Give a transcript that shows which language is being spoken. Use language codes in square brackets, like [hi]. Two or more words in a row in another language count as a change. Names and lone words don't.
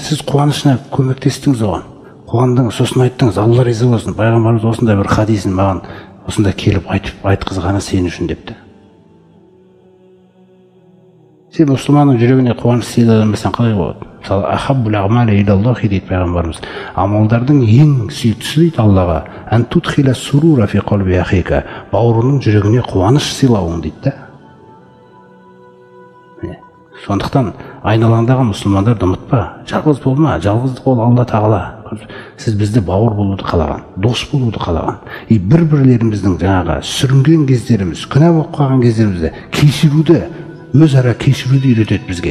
[kk] Сіз қуанышына көмектестіңіз оған. Қуандыңыз, сосын айттыңыз, Алла риза болсын, пайғамбарымыз осындай бір хадисін маған осында келіп айтқызғаны сен үшін депті. Сен мұсылманның жүрегіне қуаныш сыйладырмасаң қалай болады? Мысалы, [ar] أحب الأعمال إلى الله [kk] дейді пайғамбарымыз. Амалдардың ең сүйіктісі дейді Аллаға. [ar] أن تدخل السرور في قلب أخيك. [kk] Бауырының жүрегіне қуаныш сыйлауың дейді да. Сондықтан айналаңдағы мұсылмандарды ұмытпа. Жалғыз болма. Жалғыздық ол Алла тағала. Сіз бізді бауыр болуды қалаған, дос болуды қалаған. Бір-бірлеріміздің жаңағы сүрінген кездеріміз, күнә болып қалған кездерімізді кешіруді, өзара кешіруді үйретеді бізге.